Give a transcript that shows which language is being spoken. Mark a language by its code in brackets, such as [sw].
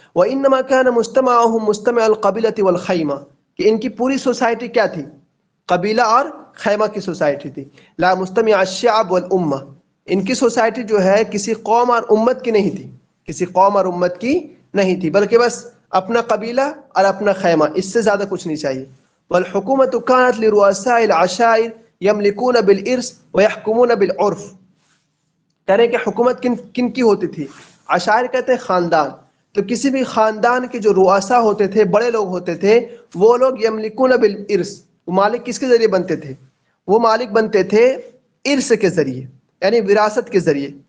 [ar] وَإِنَّمَا كَانَ مُجْتَمَعُهُمْ مُجْتَمَعَ الْقَبِيلَةِ وَالْخَيْمَةِ، [ur] کہ ان کی پوری سوسائٹی کیا تھی، قبیلہ اور خیمہ کی سوسائٹی تھی. [ar] لا مجتمع الشعب والامہ، [ur] ان کی سوسائٹی جو ہے کسی قوم اور امت کی نہیں تھی، کسی قوم اور امت کی نہیں تھی، بلکہ بس اپنا قبیلہ اور اپنا خیمہ، اس سے زیادہ کچھ نہیں چاہیے. [ar] والحکومت كانت لرؤساء العشائر يملكون بالارث ويحكمون بالعرف. [ur] کہہ رہے ہیں کہ حکومت کن کی ہوتی تھی، عشائر کہتے ہیں خاندان. تو کسی بھی خاندان کے جو رؤسا ہوتے تھے، بڑے لوگ ہوتے تھے، وہ لوگ [ar] یملکون بالارث، [ur] وہ مالک کس کے ذریعے بنتے تھے، وہ مالک بنتے تھے ارث کے ذریعے، یعنی وراثت کے ذریعے.